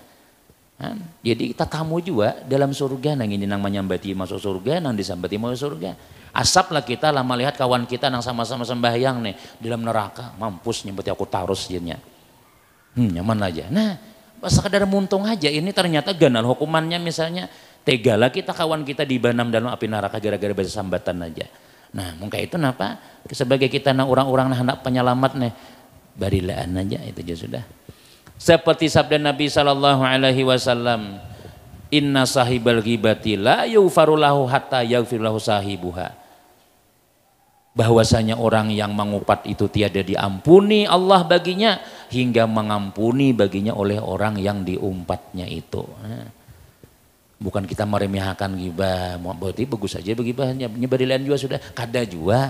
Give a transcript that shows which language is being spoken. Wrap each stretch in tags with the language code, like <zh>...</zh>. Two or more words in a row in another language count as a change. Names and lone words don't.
<bjn>Jadi kita tamu juga dalam surga nang ini nang menyambati masuk surga nang disambati masuk surga asaplah kita lama lihat kawan kita nang sama-sama sembahyang nih dalam neraka mampus nyambati aku tarus jinnya nyaman aja nah sekadar muntung aja ini ternyata ganal hukumannya misalnya tegalah kita kawan kita dibanam dalam api neraka gara-gara baca sambatan aja nah mungkin itu kenapa sebagai kita nang orang-orang nah anak penyelamat nih barilaan aja itu aja sudah.</bjn> <ms>Seperti sabda Nabi</ms> <ar>صلى الله عليه وسلم إن صاحب الغيبة لا يغفر له حتى يغفر له صاحبها.</ar> <ms>Bahwasanya orang yang mengupat itu tiada diampuni Allah baginya hingga mengampuni baginya oleh orang yang diumpatnya itu.</ms> <bjn>Bukan kita meremehkan ghibah, berarti bagus saja begibahnya, nyebarilan juga sudah, kada juga.</bjn>